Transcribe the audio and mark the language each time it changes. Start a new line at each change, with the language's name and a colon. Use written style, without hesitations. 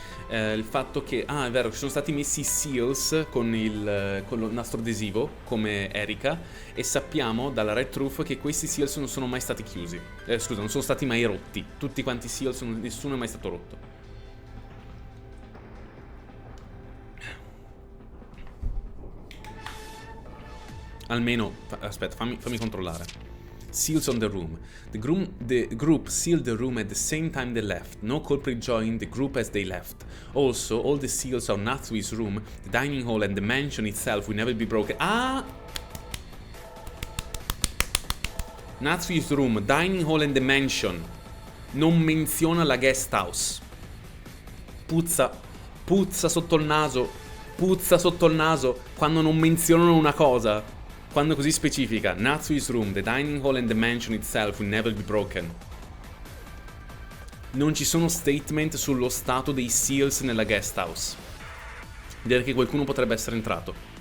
Italian: Il fatto che è vero, ci sono stati messi i seals con lo nastro adesivo come Erika, e sappiamo dalla Red Truth che questi seals non sono mai stati chiusi, non sono stati mai rotti. Tutti quanti i seals, nessuno è mai stato rotto. Almeno, aspetta, fammi controllare.
English: Seals on the room. The group sealed the room at the same time they left. No culprit joined the group as they left. Also, all the seals on Natsui's room, the dining hall and the mansion itself will never be broken. Natsui's room, dining hall and the mansion.
Italian: Non menziona la guest house. Puzza sotto il naso. Puzza sotto il naso quando non menzionano una cosa. Quando così specifica,
English: Natsui's room, the dining hall and the mansion itself will never be broken.
Italian: Non ci sono statement sullo stato dei seals nella guest house. Dire che qualcuno potrebbe essere entrato.